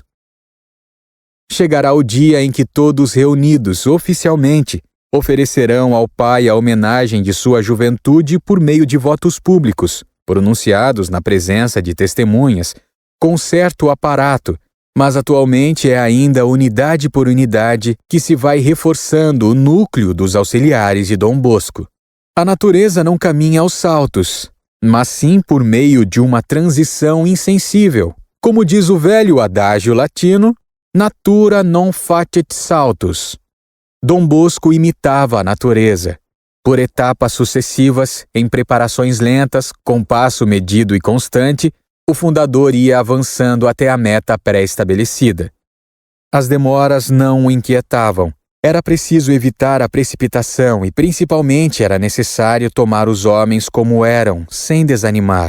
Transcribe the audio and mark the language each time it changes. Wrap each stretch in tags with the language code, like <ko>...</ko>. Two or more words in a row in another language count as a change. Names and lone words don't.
<pt>Chegará o dia em que todos reunidos oficialmente oferecerão ao pai a homenagem de sua juventude por meio de votos públicos, pronunciados na presença de testemunhas, com certo aparato, mas atualmente é ainda unidade por unidade que se vai reforçando o núcleo dos auxiliares de Dom Bosco. A natureza não caminha aos saltos, mas sim por meio de uma transição insensível. Como diz o velho adágio latino,</pt> <la>natura non facet saltus.</la> <pt>Dom Bosco imitava a natureza. Por etapas sucessivas, em preparações lentas, com passo medido e constante, o fundador ia avançando até a meta pré-estabelecida. As demoras não o inquietavam. Era preciso evitar a precipitação e, principalmente, era necessário tomar os homens como eram, sem desanimar.</pt>